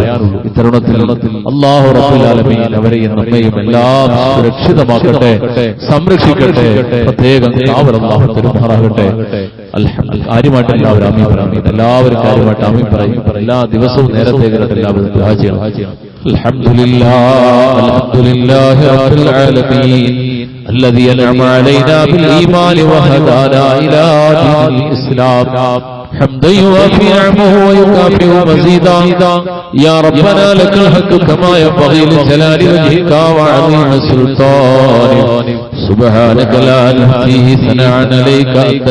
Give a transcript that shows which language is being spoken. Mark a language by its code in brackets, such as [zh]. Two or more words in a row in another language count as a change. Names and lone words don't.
[ml] ഇത്തരുണത്തിൽ [ar] الله رب العالمين [ml] അവരെയും നമ്മയും എല്ലാം സുരക്ഷിതമാക്കട്ടെ, സംരക്ഷിക്കട്ടെ, പ്രത്യേകം കാവൽ അല്ലാഹു തരുമാറാകട്ടെ. കാര്യമായിട്ട് എല്ലാവരും ആമീൻ പറയും. എല്ലാവരും കാര്യമായിട്ട് ആമീൻ പറയും. എല്ലാ ദിവസവും നേരത്തെ എല്ലാവരും ദുആ ചെയ്യണം. [ar] الحمد لله رب العالمين الذي أنعم علينا بالإيمان وهدانا إلى دين الإسلام حمدا يوافي نعمه ويكافئ مزيدا يا ربنا لك الحمد كما ينبغي لجلال وجهك وعظيم سلطانك سبحانك لا نحصي ثناء عليك أنت